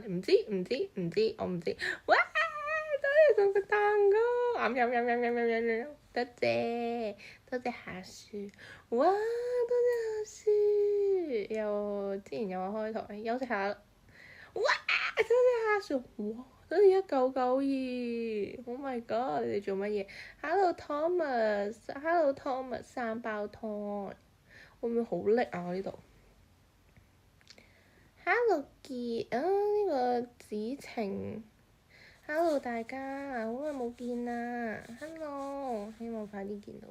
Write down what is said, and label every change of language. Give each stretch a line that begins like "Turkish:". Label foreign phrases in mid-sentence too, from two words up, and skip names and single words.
Cantonese: 唔知，我唔知。哇！多謝送個蛋糕，多謝下雪，哇！多謝下雪，又之前有我開台休息下，哇！多謝下雪，哇！多謝 1992，
English: Oh my god！
Cantonese: 你哋做乜嘢？Hello Thomas，三胞胎，會唔會好叻啊？我呢度。Hello 傑啊，呢個子晴。Hello 大家，好耐冇見啦。Hello，希望快啲見到。